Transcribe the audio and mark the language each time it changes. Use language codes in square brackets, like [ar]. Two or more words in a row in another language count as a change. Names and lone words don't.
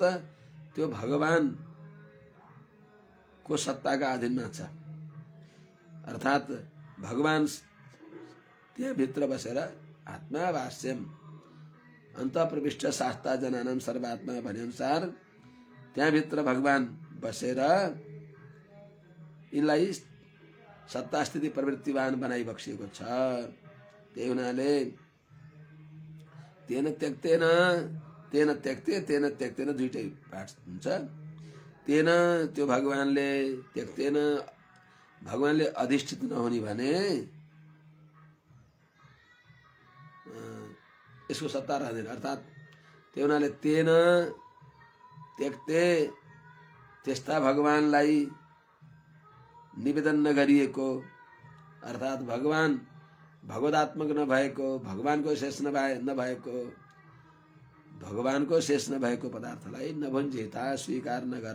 [ne] त्यो भगवान को सत्ताका अधीनमा छ। अर्थात् भगवान त्यहाँ भित्र बसेर [sa] आत्मावास्यम अन्त प्रविष्ट शास्ता जनानाम सर्वात्मा [ne] भने अनुसार त्यहाँ भित्र भगवान बसेर यिनलाई सत्ता स्थिति प्रवृत्तिवान बनाइबक्सिएको छ। त्यही हुनाले [sa] तेन त्यक्तेन, तेन त्यक्ते तेन त्यक्तेन [ne] दुईटै पाठ हुन्छ। तेन त्यो भगवानले, त्यक्तेन भगवानले अधिष्ठित नहुने भने यसको सत्ता रहँदैन। अर्थात् त्यो हुनाले [sa] तेन त्यक्ते, [ne] त्यस्ता भगवानलाई निवेदन नगरिएको, अर्थात् भगवान भगवदात्मक नभएको, भगवानको शेष नभएको, भगवानको शेष नभएको पदार्थलाई नभुञ्जिता स्वीकार नगर।